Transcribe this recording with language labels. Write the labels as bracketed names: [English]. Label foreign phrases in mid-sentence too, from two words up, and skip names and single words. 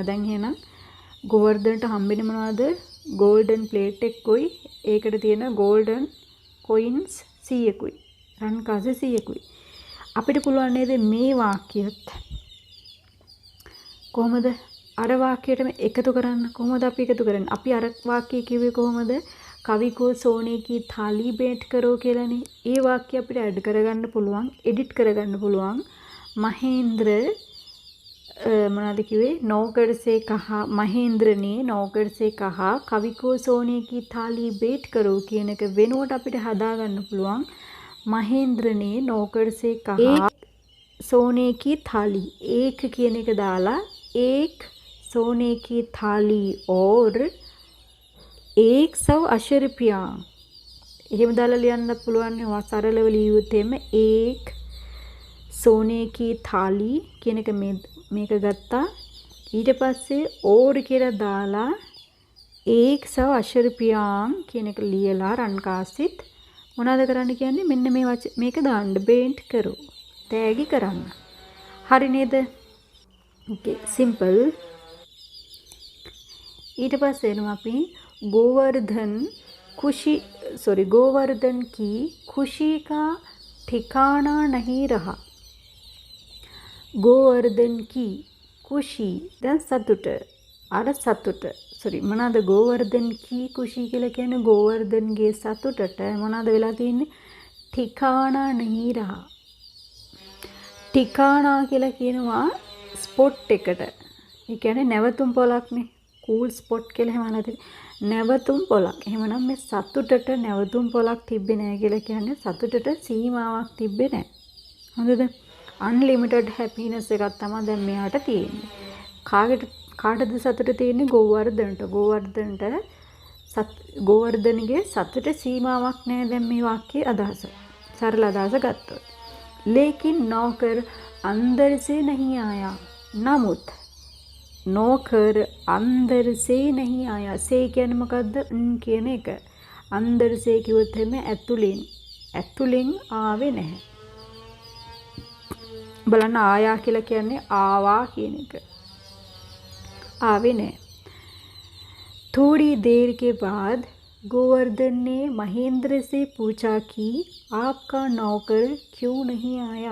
[Sinhala] දැන් එහෙනම් ගෝවර්ධනට හම්බෙන්නේ මොනවද? [English] golden plate [Sinhala] එකකුයි ඒකට තියෙන [English] golden coins [Sinhala] 100කුයි. රන් කාසි 100කුයි. අපිට පුළුවන් නේද මේ වාක්‍යයත් කොහොමද අර වාක්‍යයටම එකතු කරන්න? කොහොමද අපි එකතු කරන්නේ? අපි අර වාක්‍යය කිව්වේ කොහොමද? කවි [Hindi] को सोने की थाली भेंट करो [Sinhala] කියලානේ. ඒ වාක්‍ය අපිට ඇඩ් කරගන්න පුළුවන්, එඩිට් කරගන්න පුළුවන්. महेंद्र මොනවද කිව්වේ? [Hindi] नौकर से कहा, महेंद्र ने नौकर से कहा कवि को सोने की थाली भेंट करो [Sinhala] කියන එක වෙනුවට අපිට හදාගන්න පුළුවන්. [Hindi] महेंद्र ने नौकर से कहा सोने की थाली. एक [Sinhala] කියන එක දාලා [Hindi] एक सोने की थाली और 180 रुपया. [Sinhala] එහෙම දාලා ලියන්න පුළුවන්. සරලව ලියුවොත් එimhe [Hindi] एक सोने की थाली [Sinhala] කියන එක මේක ගත්තා. ඊට පස්සේ और කියලා දාලා 180 रुपया කියන එක ලියලා රන් කාසිත් මොනවද කරන්න කියන්නේ? මෙන්න මේක දාන්න. [Hindi] भेंट करो. [Sinhala] තෑගි කරන්න. හරි නේද? [English] okay simple. [Sinhala] ඊට පස්සේ එනවා අපි [Hindi] गोवर्धन की खुशी का ठिकाना नहीं रहा. गोवर्धन की खुशी [Sinhala] දැන් සතුට. අර සතුට මොනවාද? [Hindi] गोवर्धन की खुशी [Sinhala] කියලා කියන්නේ गोवर्धनගේ සතුටට මොනවාද වෙලා තියෙන්නේ? [Hindi] ठिकाना नहीं रहा. ठिकाना [Sinhala] කියලා කියනවා ස්පොට් එකට. ඒ කියන්නේ නැවතුම් පොලක්නේ. [English] cool spot [Sinhala] කියලා එහෙම නැති. නැවතුම් පොලක්. එහෙමනම් මේ සතුටට නැවතුම් පොලක් තිබ්බේ නැහැ කියලා කියන්නේ සතුටට සීමාවක් තිබ්බේ නැහැ. හොඳද? [English] unlimited happiness [Sinhala] එකක් තමයි දැන් මෙයාට තියෙන්නේ. කාටද සතුට තියෙන්නේ? ගෝවර්ධනට. ගෝවර්ධනගේ සතුට සීමාවක් නැහැ. දැන් මේ වාක්‍යයේ අදහස. සරල අදහස ගත්තොත්. [Hindi] लेकिन नौकर अंदर से नहीं आया. නමුත් नौकर अंदर से नहीं आया. [Sinhala] से කියන්නේ මොකද්ද? කියන එක. [Hindi] अंदर से [Sinhala] කිව්වොත් එimhe ඇතුලෙන් ආවේ නැහැ. බලන්න ආයා කියලා කියන්නේ ආවා කියන එක. ආවේ නැහැ. [Hindi] थोड़ी देर के बाद गोवर्धन ने महेंद्र से पूछा कि आपका नौकर क्यों नहीं आया.